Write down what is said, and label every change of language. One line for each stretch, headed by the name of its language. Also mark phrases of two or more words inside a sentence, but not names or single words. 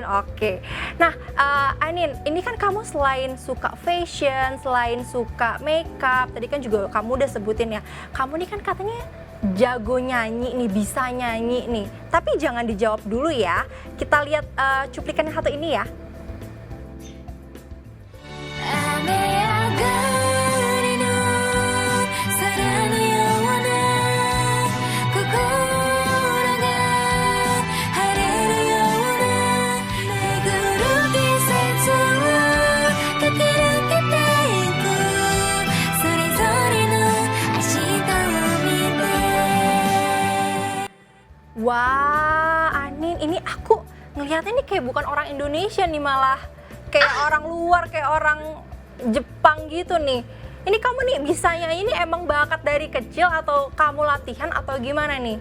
Indonesian: Oke, nah Anin, ini kan kamu selain suka fashion, selain suka makeup, tadi kan juga kamu udah sebutin ya, kamu nih kan katanya jago nyanyi nih, bisa nyanyi nih. Tapi jangan dijawab dulu ya, kita lihat cuplikan yang satu ini ya.
Japanese: 雨上がりの皿のような心が晴れるような巡る季節を駆け抜けていくそれぞれの明日を見て
Indonesian: Wah, Anin, ini aku ngelihatnya nih kayak bukan orang Indonesia nih, malah kayak orang luar, kayak orang Jepang gitu nih. Ini kamu nih bisanya ini emang bakat dari kecil atau kamu latihan atau gimana nih?